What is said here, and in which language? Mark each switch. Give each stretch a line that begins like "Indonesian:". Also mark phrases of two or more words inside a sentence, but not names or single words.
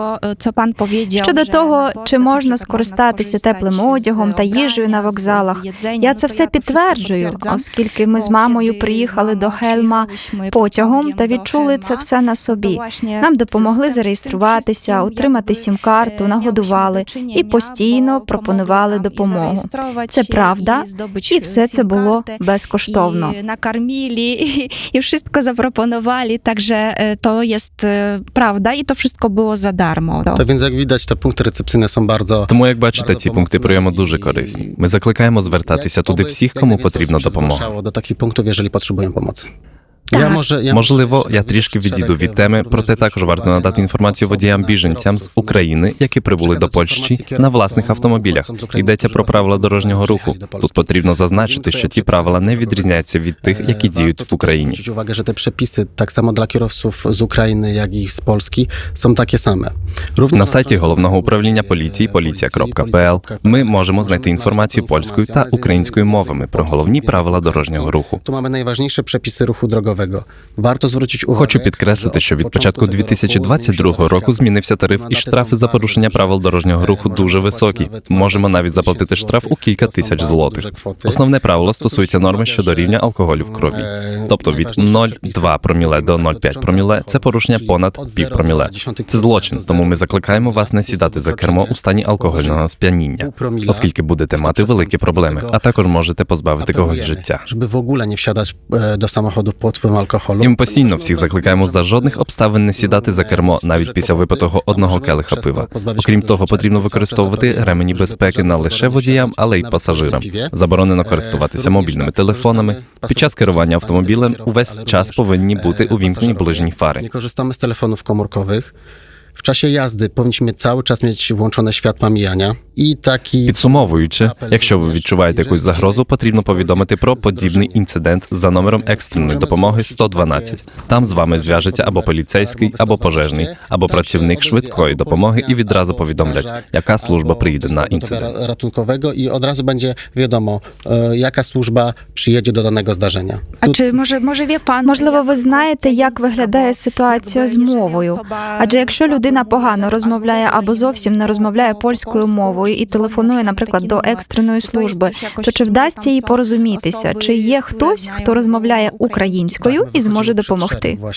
Ukrainian: Щодо того, чи можна скористатися теплим одягом та їжею на вокзалах, я це все підтверджую, оскільки ми з мамою приїхали до Хельма потягом та відчули це все на собі. Нам допомогли зареєструватися, отримати сім-карту, нагодували і постійно пропонували допомогу. Це правда, і все це було безкоштовно.
Polish: Nakarmili i wszystko zaproponowali, także to jest prawda i to wszystko było za darmo. Tak więc jak widać, te punkty recepcyjne są bardzo...
Ukrainian: Тому, як бачите, ці пункти прийому дуже корисні. Ми закликаємо звертатися туди всіх, кому потрібна допомога. До таких
Polish: punktów, jeżeli potrzebują pomocy.
Ukrainian: Можливо, я трішки відійду від теми, проте також варто надати інформацію водіям-біженцям з України, які прибули до Польщі на власних автомобілях. Йдеться про правила дорожнього руху. Тут потрібно зазначити, що ті правила не відрізняються від тих, які діють в Україні.
Polish: Zwrócić uwagę, że te przepisy, tak samo dla kierowców z Ukrainy, jak i z Polski, są takie same.
Ukrainian: На сайті Головного управління поліції policja.pl ми можемо знайти інформацію польською та українською мовами про головні правила дорожнього руху.
Polish: Tu mamy najważniejsze przepisy ruchu drogowego. Warto zwrócić uwagę,
Ukrainian: Хочу підкреслити, що від початку 2022 року змінився тариф, і штрафи за порушення правил дорожнього руху дуже високі. Можемо навіть заплатити штраф у кілька тисяч злотих. Основне правило стосується норми щодо рівня алкоголю в крові. Тобто від 0,2 проміле до 0,5 проміле – це порушення понад пів проміле. Це злочин, тому ми закликаємо вас не сідати за кермо у стані алкогольного сп'яніння, оскільки будете мати великі проблеми, а також можете позбавити когось життя.
Polish: Żeby w ogóle nie wsiadać do samochodu pod wpływem alkoholu.
Ukrainian: І ми постійно всіх закликаємо за жодних обставин не сідати за кермо навіть після випитого одного келиха пива. Окрім того, потрібно використовувати ремені безпеки не лише водіям, але й пасажирам. Заборонено користуватися мобільними телефонами. Під час керування автомобілем увесь час повинні бути увімкнені ближні фари.
Polish: Nie korzystamy z telefonów komórkowych. W czasie jazdy powinniśmy cały czas mieć włączone światła mijania i taki...
Ukrainian: Підсумовуючи, якщо ви відчуваєте якусь загрозу, потрібно повідомити про подібний інцидент за номером екстреної допомоги 112. Там з вами зв'яжеться або поліцейський, або пожежний, або працівник швидкої допомоги і відразу повідомлять, яка служба приїде на інцидент.
Polish: Ratunkowego i od razu będzie wiadomo, jaka służba przyjedzie do danego zdarzenia. A czy może wie pan...
Ukrainian: Можливо, ви знаєте, як виглядає ситуація з мовою. Адже якщо людина погано розмовляє або зовсім не розмовляє польською мовою і телефонує, наприклад, до екстреної служби, то чи вдасться їй порозумітися? Чи є хтось, хто розмовляє українською і зможе допомогти?